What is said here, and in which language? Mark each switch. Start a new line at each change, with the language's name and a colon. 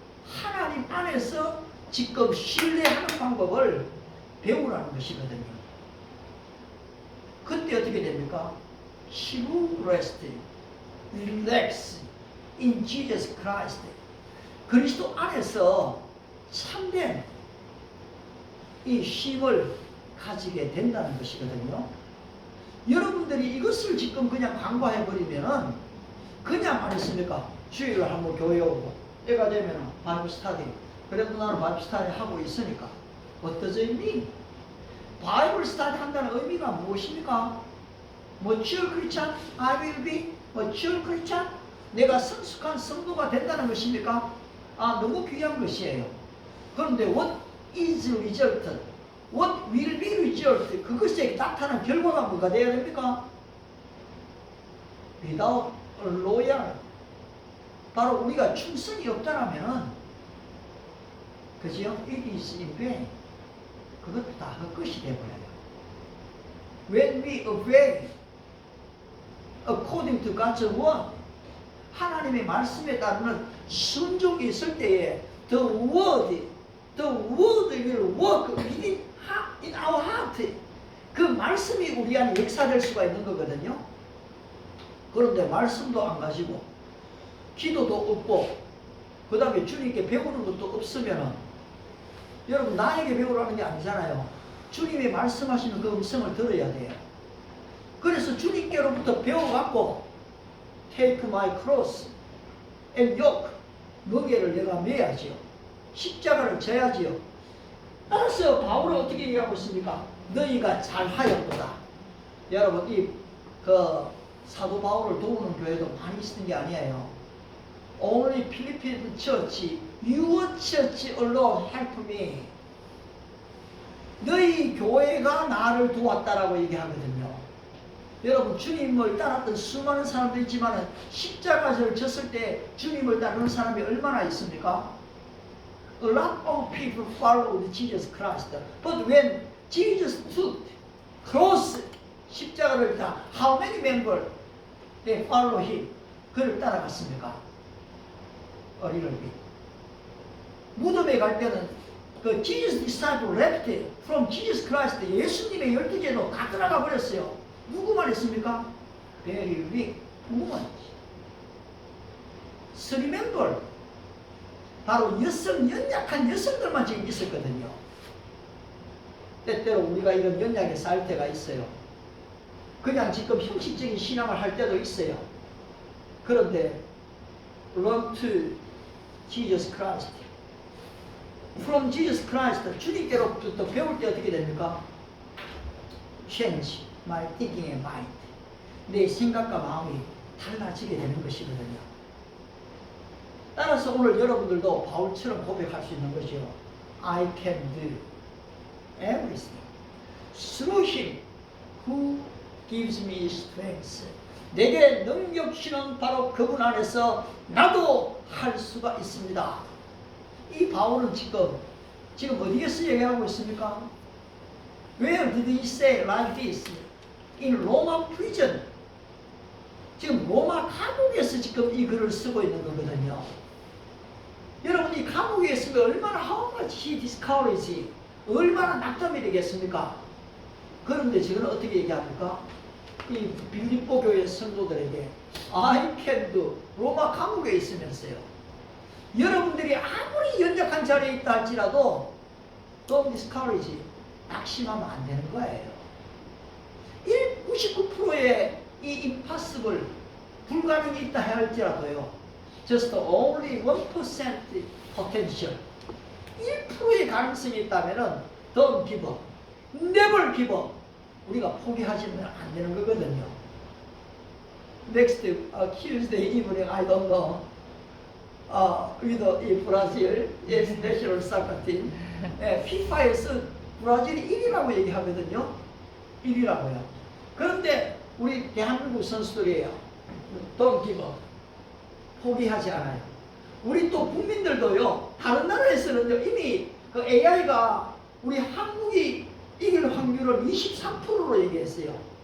Korean: 하나님 안에서 지금 신뢰하는 방법을 배우라는 것이거든요. 그때 어떻게 됩니까?
English: True rest, relax in Jesus Christ.
Korean: 그리스도 안에서 참된 이 쉼을 가지게 된다는 것이거든요. 여러분들이 이것을 지금 그냥 간과해버리면은 그냥 말했습니까? 주일을 한번 교회 오고 때가 되면은 바이블 스터디. 그래도 나는 바이블 스터디 하고 있으니까
English: What does it mean?
Korean: 바이블 스터디 한다는 의미가 무엇입니까?
English: Mature Christian, I will be mature Christian.
Korean: 내가 성숙한 성도가 된다는 것입니까? 너무 귀한 것이에요. 그런데
English: what is result? What will be result?
Korean: 그것에 나타난 결과가 뭐가 되어야 됩니까?
English: Without loyal,
Korean: 바로 우리가 충성이 없다라면은, 그죠?
English: It is in vain.
Korean: 그것도 다 헛것이 되어버려요.
English: When we obey according to God's word,
Korean: 하나님의 말씀에 따르는 순종이 있을 때에
English: the word will work in our heart.
Korean: 그 말씀이 우리 안에 역사될 수가 있는 거거든요. 그런데 말씀도 안 가지고 기도도 없고 그 다음에 주님께 배우는 것도 없으면 여러분 나에게 배우라는 게 아니잖아요. 주님이 말씀하시는 그 음성을 들어야 돼요. 그래서 주님께로부터 배워갖고
English: Take my cross and yoke,
Korean: 무게를 내가 매야지요. 십자가를 져야지요. 따라서 바울은 어떻게 얘기하고 있습니까? 너희가 잘하였도다. 여러분 이 사도 바울을 도우는 교회도 많이 있는 게 아니에요.
English: Only Philippine church, your church alone help me.
Korean: 너희 교회가 나를 도왔다라고 얘기하거든요. 여러분 주님을 따랐던 수많은 사람도 있지만 십자가를 졌을 때 주님을 따르는 사람이 얼마나 있습니까?
English: A lot of people followed Jesus Christ. But when Jesus took cross,
Korean: 십자가를 다
English: how many members they follow him?
Korean: 그를 따라갔습니까?
English: A little bit.
Korean: 무덤에 갈 때는 그
English: Jesus disciple left from Jesus Christ,
Korean: 예수님의 12제도 다 떠나가 버렸어요. 누구만 있습니까?
English: Very weak woman. Three member.
Korean: 바로 연약한 여성들만 지금 있었거든요. 때때로 우리가 이런 연약에 쌓일 때가 있어요. 그냥 지금 형식적인 신앙을 할 때도 있어요. 그런데
English: Run to Jesus Christ. From Jesus Christ,
Korean: 주님께로부터 배울 때 어떻게 됩니까?
English: Change my thinking and mind.
Korean: 내 생각과 마음이 달라지게 되는 것이거든요. 따라서 오늘 여러분들도 바울처럼 고백할 수 있는 것이요.
English: I can do everything through him who gives me strength.
Korean: 내게 능력 주시는 바로 그분 안에서 나도 할 수가 있습니다. 이 바울은 지금 어디에서 얘기하고 있습니까?
English: Where did he say like this? In Roma prison.
Korean: 지금 로마 감옥에서 지금 이 글을 쓰고 있는 거거든요. 여러분 이 감옥에 있으면 얼마나
English: how much he discouraged,
Korean: 얼마나 낙담이 되겠습니까? 그런데 지금 어떻게 얘기합니까? 이 빌립보 교회 성도들에게
English: I can do,
Korean: 로마 감옥에 있으면서요. 여러분들이 아무리 연약한 자리에 있다 할지라도
English: don't discourage,
Korean: 낙심하면 안 되는 거예요. 99%의 이 impossible, 불가능이 있다 할지라도요.
English: just only 1% potential,
Korean: 1%의 가능성이 있다면은
English: don't give up, never give up.
Korean: 우리가 포기하지는 안 되는 거거든요.
English: Next Tuesday evening, I don't know. with the Brazil national soccer team.
Korean: FIFA에서 브라질이 1위라고 얘기하거든요. 1위라고요. 그런데 우리 대한민국 선수들이에요.
English: Don't give up.
Korean: 포기하지 않아요. 우리 또 국민들도요. 다른 나라에서는요. 이미 그 AI가 우리 한국이 이길 확률을 23%로 얘기했어요.